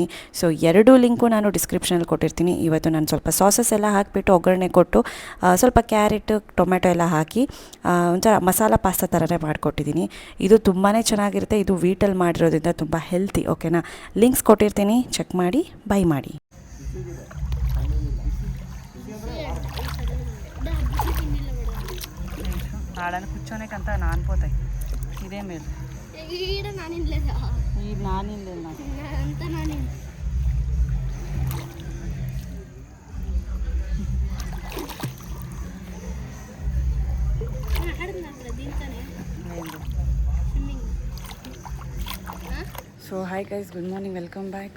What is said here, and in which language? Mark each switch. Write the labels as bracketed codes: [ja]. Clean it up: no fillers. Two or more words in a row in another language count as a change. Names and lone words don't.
[kn] ಸೊ 2 ಲಿಂಕು ನಾನು ಡಿಸ್ಕ್ರಿಪ್ಷನಲ್ಲಿ ಕೊಟ್ಟಿರ್ತೀನಿ. ಇವತ್ತು ನಾನು ಸ್ವಲ್ಪ ಸಾಸಸ್ ಎಲ್ಲ ಹಾಕಿಬಿಟ್ಟು ಒಗ್ಗರಣೆ ಕೊಟ್ಟು ಸ್ವಲ್ಪ ಕ್ಯಾರೆಟ್, ಟೊಮೆಟೊ ಎಲ್ಲ ಹಾಕಿ ಒಂಥರ ಮಸಾಲ ಪಾಸ್ತಾ ಥರನೇ ಮಾಡಿಕೊಟ್ಟಿದ್ದೀನಿ. ಇದು ತುಂಬಾ ಚೆನ್ನಾಗಿರುತ್ತೆ. ಇದು ವೀಟಲ್ಲಿ ಮಾಡಿರೋದ್ರಿಂದ ತುಂಬ ಹೆಲ್ತಿ. ಓಕೆನಾ, ಲಿಂಕ್ಸ್ ಕೊಟ್ಟಿರ್ತೀನಿ, ಚೆಕ್ ಮಾಡಿ, ಬೈ ಮಾಡಿ. [te] ఆడని కూర్చోనేకంతా నానిపోతాయి. ఇదే మేలు. ఈ నానిలేదు నాకు. [en] so hi guys, good morning, welcome back.